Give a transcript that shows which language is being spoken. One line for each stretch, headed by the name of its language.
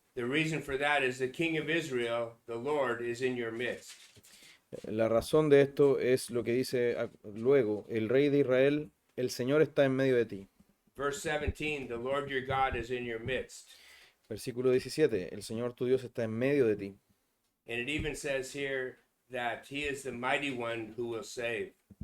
English: The reason for that is the King of Israel, the Lord, is in your midst.
Spanish: La razón de esto es lo que dice luego, el Rey de Israel, el Señor está en medio de ti.
English: Verse 17, the Lord your God is in your midst.
Spanish: Versículo 17, el Señor tu Dios está en medio de ti.
English: And it even says here that he is the mighty one who will save.